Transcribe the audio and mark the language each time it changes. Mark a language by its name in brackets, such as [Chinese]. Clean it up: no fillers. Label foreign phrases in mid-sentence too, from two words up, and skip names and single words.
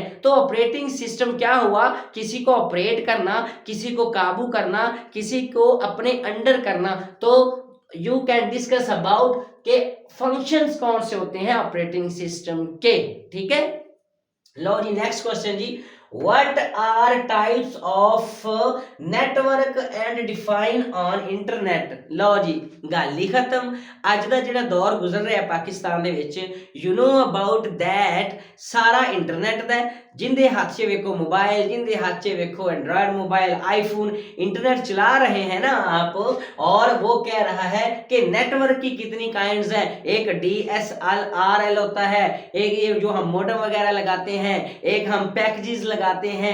[Urdu] تو [English] operating system [Urdu] کیا ہوا؟ کسی کو آپریٹ کرنا، کسی کو قابو کرنا، کسی کو اپنے انڈر کرنا. تو [English] you can discuss about [Urdu] کے فنکشنز کون سے ہوتے ہیں [English] operating system [Urdu] کے، ٹھیک ہے. لو جی, [English] next question [Urdu] جی, [English] What are types of network and define on internet? [Punjabi] ਲਓ ਜੀ ਗੱਲ ਹੀ ਖਤਮ। ਅੱਜ ਦਾ ਜਿਹੜਾ ਦੌਰ ਗੁਜ਼ਰ ਰਿਹਾ ਪਾਕਿਸਤਾਨ ਦੇ ਵਿੱਚ, [English] you know about that, [Punjabi] ਸਾਰਾ ਇੰਟਰਨੈਟ ਦਾ। [Urdu] جندے ہاتھ سے ویکھو موبائل، جندے ہاتھ سے ویکھو اینڈرائیڈ موبائل، آئی فون، انٹرنیٹ چلا رہے ہیں نا آپ. اور وہ کہہ رہا ہے کہ نیٹ ورک کی کتنی کائنڈز ہیں. ایک DSLR ہوتا ہے، ایک یہ جو ہم موڈیم وغیرہ لگاتے ہیں، ایک ہم پیکجز لگاتے ہیں.